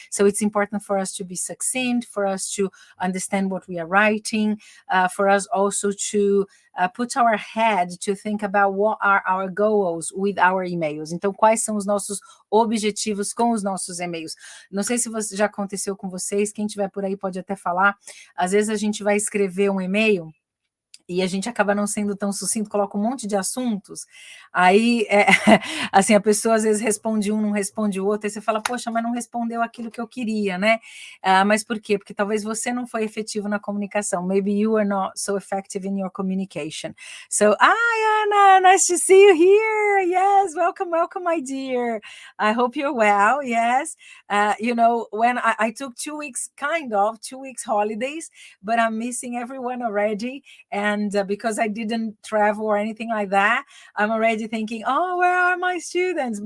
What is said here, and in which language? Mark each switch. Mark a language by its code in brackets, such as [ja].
[en] So it's important for us to be succinct, for us to understand what we are writing, for us also to put our head to think about what are our goals with our emails. [pt] Então, quais são os nossos objetivos com os nossos e-mails? Não sei se já aconteceu com vocês, quem tiver por aí pode até falar. Às vezes a gente vai escrever um e-mail e a gente acaba não sendo tão sucinto, coloca um monte de assuntos, aí, assim, a pessoa às vezes responde um, não responde o outro, aí você fala, poxa, mas não respondeu aquilo que eu queria, né? Mas por quê? Porque talvez você não foi efetivo na comunicação. [en] Maybe you are not so effective in your communication. So, Anna, nice to see you here. Yes, welcome, my dear. I hope you're well, yes. You know, when I took 2 weeks, 2 weeks holidays, but I'm missing everyone already, and because I didn't travel or anything like that, I'm already thinking, oh, where are my students?